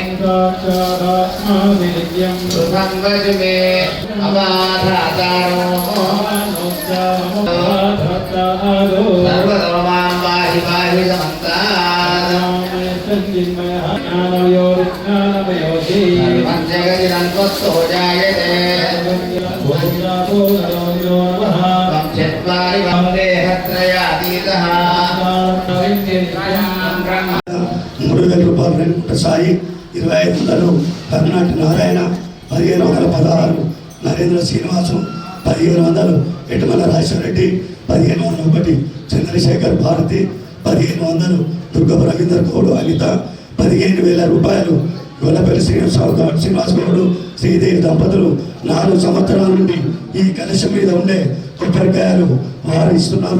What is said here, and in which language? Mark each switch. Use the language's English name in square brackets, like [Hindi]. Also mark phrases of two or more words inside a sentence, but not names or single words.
[Sanskrit] सुखं वच मे अबाधातारो सर्वतो मां पाहि पाहि सर्वं जगदिदं त्वत्तो जायते चत्वारि देहत्रयातीतः [Telugu] 3000 రూపాయలు రెడ్డి సాయి 2500 కర్ణాటి నారాయణ 1516 నరేంద్ర శ్రీనివాసం 1500 ఎటుమల రాజశేఖరరెడ్డి 1501 చంద్రశేఖర్ భారతి 1500 దుర్గ రవీందర్ గౌడ్ అనిత 15000 రూపాయలు గొల్లపల్లి శ్రీనివాస్ గౌడ్ శ్రీదేవి దంపతులు 4 సంవత్సరాల నుండి ఈ కలశం మీద ఉండే కొబ్బరికాయలు వారు ఇస్తున్నారు.